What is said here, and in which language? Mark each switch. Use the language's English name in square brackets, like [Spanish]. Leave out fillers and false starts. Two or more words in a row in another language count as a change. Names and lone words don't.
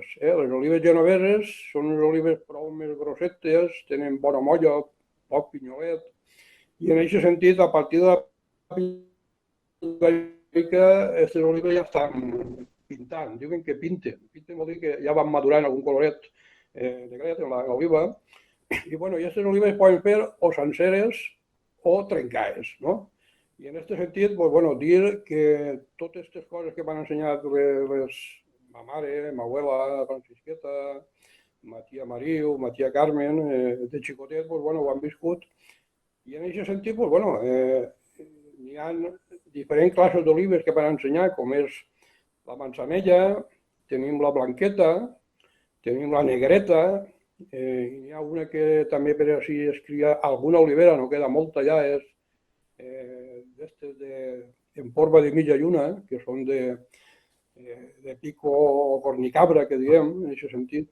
[Catalan] Les olives genoveses són unes olives prou més grossetes, tenen bona molla, poc pinyolet, i en aquest sentit, a partir de la pilarica, aquestes olives ja estan pintant, diuen que pinten. Pinten vol dir que ja van madurant algun coloret negret en l'oliva, i bueno, aquestes olives poden fer o senceres o trencades, no? I en aquest sentit, pues, bueno, dir que totes aquestes coses que m'han ensenyat ma mare, ma abuela Francisqueta, ma tia Mariu, ma tia Carmen, de xicotet, pues, bueno, ho han viscut. I en aquest sentit, pues, bueno, hi ha diferents classes d'olives que m'han ensenyat, com és la manzanella, tenim la blanqueta, tenim la negreta, hi ha una que també per així es cria alguna olivera, no queda molta ja, és en forma de mitja lluna, que són de pico cornicabra, que diem, en aquest sentit.